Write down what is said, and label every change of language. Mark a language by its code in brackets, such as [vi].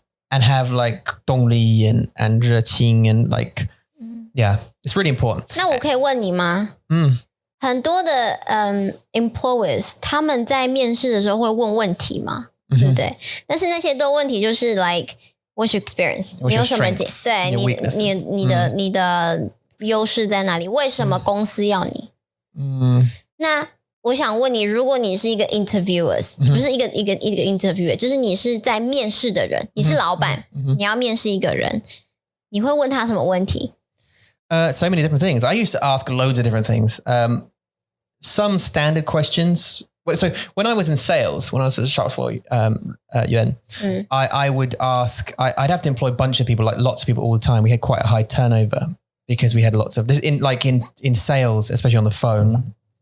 [en] And have like 动力 and 热情 and like yeah, it's really important. [zh] 那我可以问你吗？很多的employers 他们在面试的时候会问问题嘛，对不对？但是那些都问题就是 [en] like what's your experience， [zh] 你有什么对你的优势在哪里？为什么公司要你？那我想问你，如果你是一个 interviewers， 不是一个 interviewer， 就是你是在面试的人，你是老板，你要面试一个人，你会问他什么问题 [en] ？So many different things. I used to ask loads of different things. Some standard questions. So when I was in sales, when I was at Sharpswell, Yuan, I would ask, I'd have to employ a bunch of people, like lots of people all the time. We had quite a high turnover because we had lots of this in sales, especially on the phone.